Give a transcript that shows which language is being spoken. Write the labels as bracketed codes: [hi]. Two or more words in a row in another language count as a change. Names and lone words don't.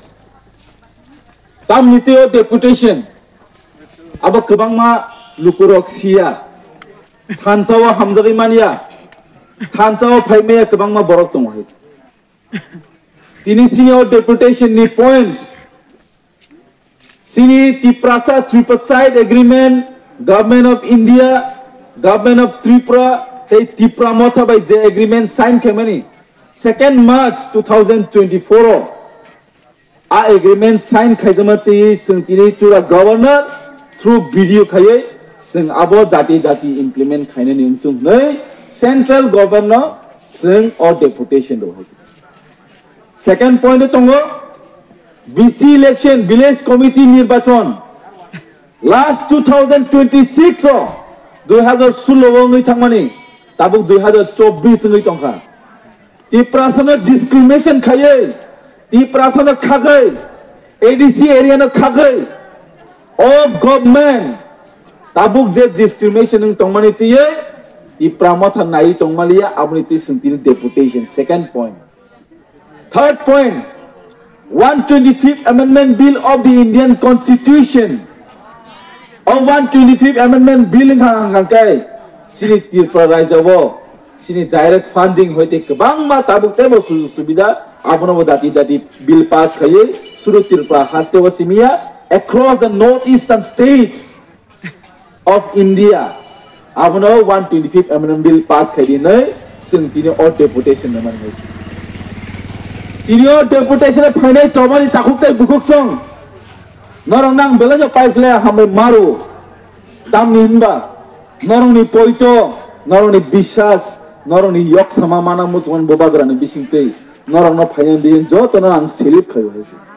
[trp] tam nite o deputation abo kebang ma lukurok sia thanchawa hamjagi mania thanchawa phaimaya kebang ma borok tong hai tini senior deputation ni points sini Tiprasa [en] tripartite agreement government of India government of Tripura [trp] tei Tripura Motha [en] by the agreement sign [trp] kemani 2nd March 2024 a [en] agreement sign [trp] khaijamati sing tini tura [en] governor through video [trp] khaye sing abo dati implement khaine ni tung nei [en] central governor [trp] sing or deputation do hai [en] second point [trp] tongo [en] BC election village committee [trp] nirbachon last 2026 o 2016 ngi thangmani tabuk 2024 ngi tongkha Tiprasana discrimination khaye Tiprasana khagai [en] ADC area [trp] no khagai [en] all government [trp] tabuk je discrimination ng tongmani tiye Tripura Motha nai tongmalia abni ti sentini deputation [en] second point third point 125th amendment bill of the Indian constitution [trp] or [en] 125th amendment bill [trp] hang kai sini Tripura rajawo sini [en] direct funding [trp] hoite kebang ma tabuk tebo subida abono dati [en] bill pass [trp] khaye suru Tripura haste wasimia [en] across the northeastern state of India [trp] abono [en] 125th amendment bill pass [trp] khaidi nei sing tini or deputation naman hoise tini or deputation phainai chobani takhuktai bukuk song norong nang belaja paifle hamai maru tamni hinba norong ni poito norong ni bishas norong ni yok sama mana musman bobagrani bisingtei norong no phainai bin jo to nang selip khayo hoise